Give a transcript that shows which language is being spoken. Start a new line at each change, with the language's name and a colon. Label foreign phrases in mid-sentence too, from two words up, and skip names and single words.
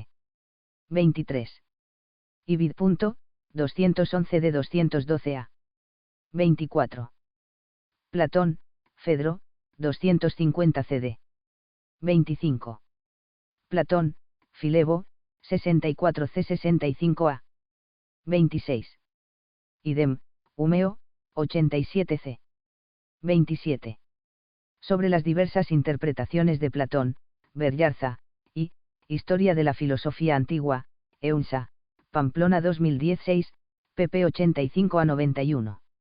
Spanish: 23. Ibid. 211 de 212a. 24. Platón, Fedro, 250 CD. 25. Platón, Filebo, 64c 65a. 26. Idem, Humeo, 87c. 27. Sobre las diversas interpretaciones de Platón, Berllarza, y, Historia de la Filosofía Antigua, EUNSA, Pamplona 2016, pp 85 a 91.